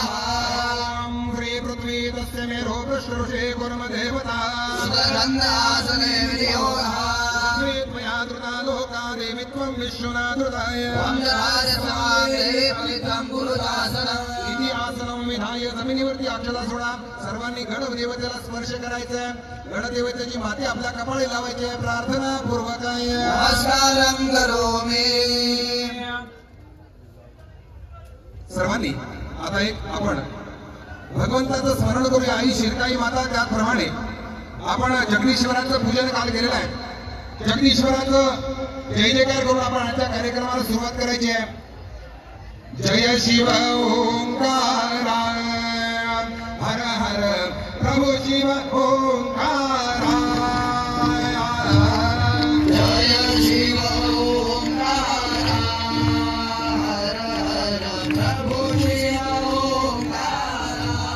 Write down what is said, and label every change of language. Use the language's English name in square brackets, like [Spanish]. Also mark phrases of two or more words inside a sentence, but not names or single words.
[Sanskrit] ॐ श्री पृथ्वी तस्य मेरो पृष्ठऋषे कुर्मदेवता सुगन्धासने विनियोगः त्वया धृता लोका देवी त्वं विश्वनाथृताय वन्दराजसमागे पवित्रं गुरुदासनम् इति आसनं विधाय [Marathi] जमिनीवरती अक्षता सोडा. सर्वांनी गणदेवतेला स्पर्श करायचा. गणदेवतेची माती आपल्या कपाळी लावायची आहे. प्रार्थना पूर्वक आहे. [Sanskrit] नमस्कारं करोमि [Marathi] सर्वांनी आता एक आपण भगवंताचं स्मरण करूया. आई शिरकाई माता त्याप्रमाणे आपण जगदीश्वराचं पूजन काल केलेलं आहे. जगदीश्वराचं जय जयकार करून आपण आजच्या कार्यक्रमाला सुरुवात करायची आहे. [Hindi] जय शिव ओंकारा हर हर प्रभु शिव ओंकारा जय शिव ओंकारा हर हर प्रभु शिव ओंकारा